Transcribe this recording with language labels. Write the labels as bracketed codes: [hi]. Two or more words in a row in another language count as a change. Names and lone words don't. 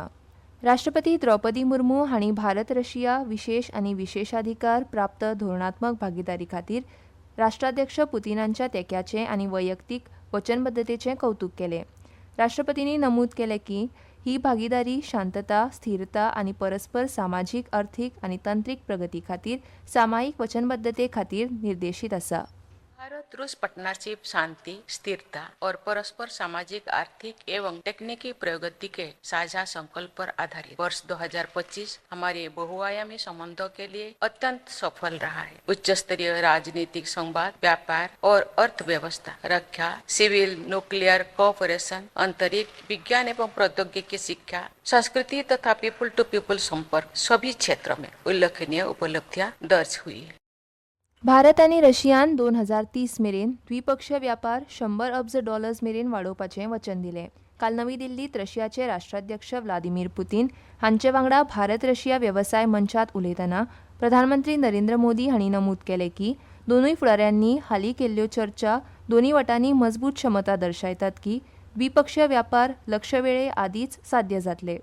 [kok] राष्ट्रपती द्रौपदी मुर्मू हांणी भारत रशिया विशेष आनी विशेषाधिकार प्राप्त धोरणात्मक भागीदारी खातीर राष्ट्राध्यक्ष पुतिनांच्या तेंक्याचें आनी वैयक्तीक वचनबद्धतेचें कौतुक केलें. राष्ट्रपतींनी नमूद केलें की ही भागीदारी शांतता, स्थिरता आनी परस्पर सामाजीक, अर्थीक आनी तंत्रीक प्रगती खातीर सामायिक वचनबद्धते खातीर निर्देशीत आसा. [hi] भारत रूस पार्टनरशिप शांति, स्थिरता और परस्पर सामाजिक, आर्थिक एवं तकनीकी प्रगति के साझा संकल्प पर आधारित वर्ष 2025 हमारे बहुआयामी संबंधों के लिए अत्यंत सफल रहा है. उच्च स्तरीय राजनीतिक संवाद, व्यापार और अर्थव्यवस्था, रक्षा, [en] civil, nuclear cooperation, [hi] अंतरिक्ष, विज्ञान एवं प्रौद्योगिकी शिक्षा, संस्कृति तथा [en] people to people [hi] संपर्क सभी क्षेत्रों में उल्लेखनीय उपलब्धियां दर्ज हुई है. [kok] भारत आनी रशियान 2030 मेरेन द्विपक्षीय व्यापार $100 अब्ज मेरेन वाडोवपाचें वचन दिलें. काल नवी दिल्लीत रशियाचे राष्ट्राध्यक्ष व्लादिमीर पुतीन हांचे वांगडा भारत रशिया वेवसाय मंचात उलयतना प्रधानमंत्री नरेंद्र मोदी हांणी नमूद केलें की दोनूय फुडाऱ्यांनी हालीं केल्ल्यो चर्चा दोनूय वटांनी मजबूत क्षमता दर्शायतात की द्विपक्षीय व्यापार लक्ष्य वेळे आदींच साध्य जातले.